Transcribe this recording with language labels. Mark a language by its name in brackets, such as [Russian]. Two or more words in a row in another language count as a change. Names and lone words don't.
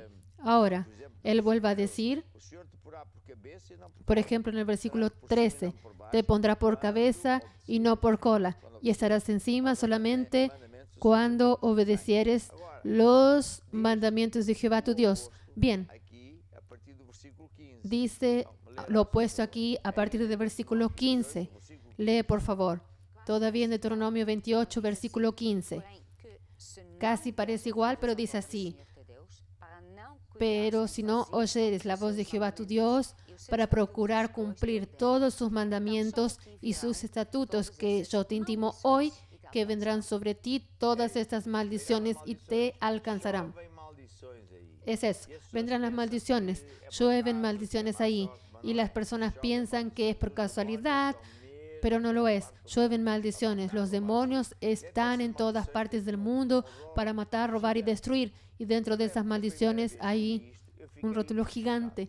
[Spanish] Ahora, Él vuelve a decir, por ejemplo, en el versículo 13, te pondrá por cabeza y no por cola, y estarás encima solamente cuando obedecieres los mandamientos de Jehová tu Dios. Bien, [Portuguese] aqui a partir do versículo 15. [Spanish] dice lo opuesto aquí a partir del versículo 15. Lee, por favor. Todavía en Deuteronomio 28, versículo 15. Casi parece igual, pero dice así. Pero si no oyeres la voz de Jehová tu Dios, para procurar cumplir todos sus mandamientos y sus estatutos que yo te intimo hoy, que vendrán sobre ti todas estas maldiciones y te alcanzarán. [Portuguese] Vem maldições aí. [Spanish] Es eso, vendrán las maldiciones, llueven maldiciones ahí, y las personas piensan que es por casualidad, pero no lo es. Llueven maldiciones. Los demonios están en todas partes del mundo para matar, robar y destruir. Y dentro de esas maldiciones hay un rótulo gigante.